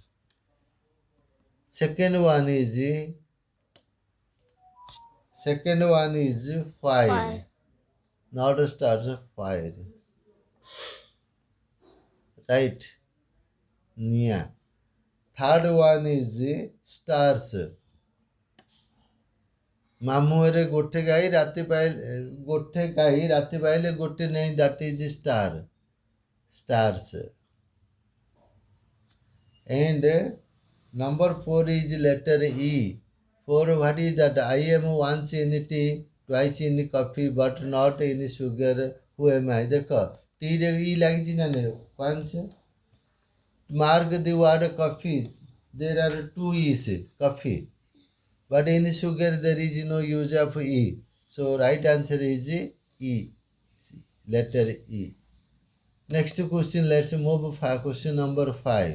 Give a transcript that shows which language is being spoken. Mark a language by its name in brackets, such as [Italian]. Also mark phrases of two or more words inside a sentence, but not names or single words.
[English] Second one is fire. Fire. Not a stars, fire. Right? Yeah. Third one is stars. [Odia] ମାମୁଁରେ ଗୋଟେ ଗାଈ ରାତି ପାଇଲେ ଗୋଟେ ନେଇ, [English] that is star. Stars. And number 4 is letter E. For what is that? I am once in tea, twice in coffee, but not in sugar. Who am I? [Hindi] देखो टी रे ई लगी ना ने once. [English] Mark the word coffee. There are two E's. Coffee. But in sugar there is no use of E. So right answer is E. Letter E. Next question, let's move for question number 5.